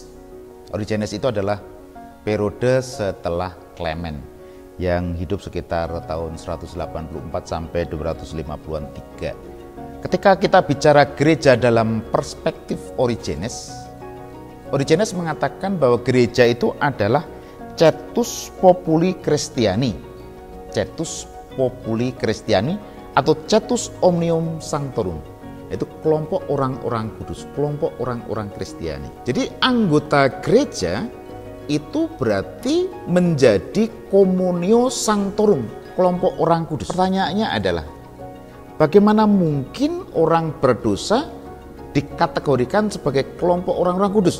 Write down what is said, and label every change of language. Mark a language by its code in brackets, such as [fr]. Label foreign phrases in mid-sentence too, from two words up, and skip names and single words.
[id] Origenes itu adalah periode setelah Clement yang hidup sekitar tahun 184 sampai 250-an 3. Ketika kita bicara gereja dalam perspektif Origenes, Origenes mengatakan bahwa gereja itu adalah [la] Cetus Populi Christiani. Cetus Populi Christiani atau Cetus Omnium Sanctorum. [id] Itu kelompok orang-orang kudus, kelompok orang-orang Kristiani. Jadi anggota gereja itu berarti menjadi [la] Communio Sanctorum, [id] kelompok orang kudus. Pertanyaannya adalah, bagaimana mungkin orang berdosa dikategorikan sebagai kelompok orang-orang kudus?